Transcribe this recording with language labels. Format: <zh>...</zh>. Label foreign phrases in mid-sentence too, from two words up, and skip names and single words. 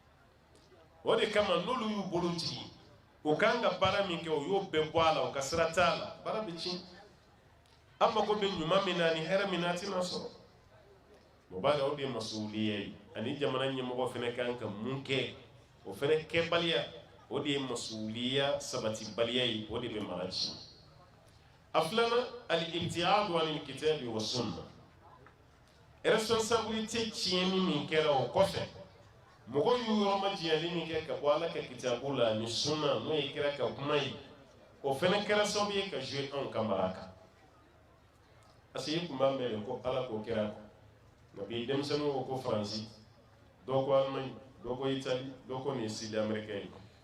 <bm>o de kama n'olu y'u bolo jigin o kan ka baara min kɛ o y'o bɛɛ bɔ a la o ka sira t'a la baara bɛ tiɲɛ an mago bɛ ɲuman min na ni hɛrɛ min na a tɛna sɔrɔ o b'a la o de ye masuuliya ye ani jamana ɲɛmɔgɔ fana kan ka mun kɛ o fana kɛbaliya o de ye masuuliya sabatibaliya ye o de bɛ mara tiɲɛ a filanan</bm> <ar>الابتعاد عن الكتاب والسنة</ar> <bm>responsabilité tiɲɛni min kɛra o kɔfɛ mɔgɔ y'u yɔrɔma jiyali min kɛ ka bɔ ala ka kitabu la ni sunna n'o ye kira ka kuma ye o fɛnɛ kɛra sababu ye ka jouer anw ka mara kan</bm> <fr>parce que</fr> <bm>i kun b'a mɛn ko ala k'o kɛra kɔ nka bi denmisɛnninw ko ko faransi dɔw ko alemaɲi dɔw ko itali dɔw ko nin ye sidi amɛrikɛn ye</bm>